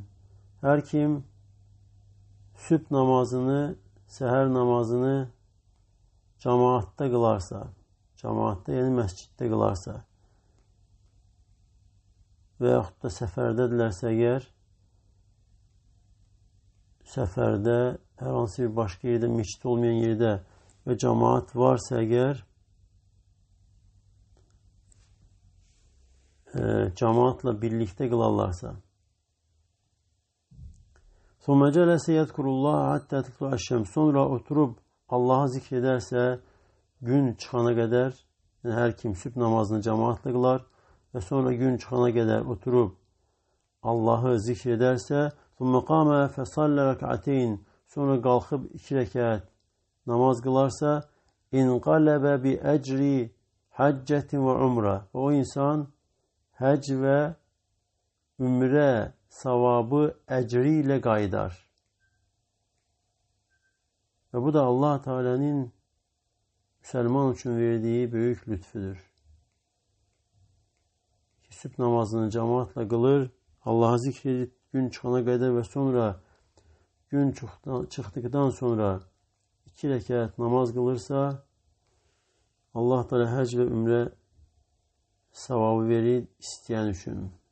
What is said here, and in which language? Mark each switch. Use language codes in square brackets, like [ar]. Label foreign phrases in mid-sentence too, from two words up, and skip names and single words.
[tr] Her kim sübh namazını, seher namazını cemaatte kılarsa, cemaatte yani mescitte kılarsa veyahut da seferdedilerse eğer, seferde herhangi bir başka yerde, mescit olmayan yerde ve cemaat varsa eğer, cemaatla birlikte kılarlarsa [ar] ثُمَّ جَلَسَ يَذْكُرُ اللّٰهَ حَتَّى تَطْلُعَ الشَّمْسُ [tr] sonra oturup Allah'ı zikrederse gün çıkana kadar, yani her kim sübh namazını cemaatle kılar ve sonra gün çıkana kadar oturup Allah'ı zikrederse [ar] ثُمَّ قَامَ فَصَلَّ رَكْعَتَيْنِ [tr] sonra kalkıp 2 rekat namaz kılarsa [ar] اِنْقَلَبَ بِأَجْرِ حَجَّةٍ وَعُمْرَةٍ [tr] o insan hac ve ümre savabı ecriyle gaydar. Ve bu da Allah Teala'nın Müslüman için verdiği büyük lütfüdür. Sübh namazını cemaatle kılır, Allah'ı zikredip gün çıkana kadar ve sonra gün çıktıktan sonra 2 rekat namaz kılırsa Allah Teala hac ve ümre sevabı verir isteyen için.